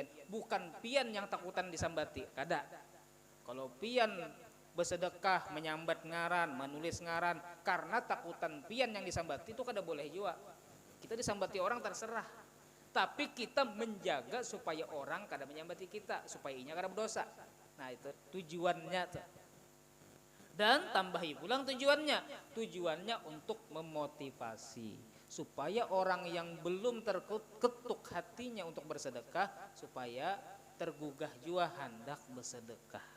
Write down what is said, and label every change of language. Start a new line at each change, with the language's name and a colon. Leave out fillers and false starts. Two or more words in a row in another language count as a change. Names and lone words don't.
Banjar: Bukan pian yang takutan disambati, kada. Kalau pian bersedekah, menyambat ngaran, menulis ngaran karena takutan pian yang disambati itu kada boleh juga. Kita disambati orang terserah, tapi kita menjaga supaya orang kada menyambati kita, supaya inya kada berdosa. Nah itu tujuannya tuh. Dan tambahi pulang tujuannya untuk memotivasi supaya orang yang belum terketuk hatinya untuk bersedekah supaya tergugah juga hendak bersedekah.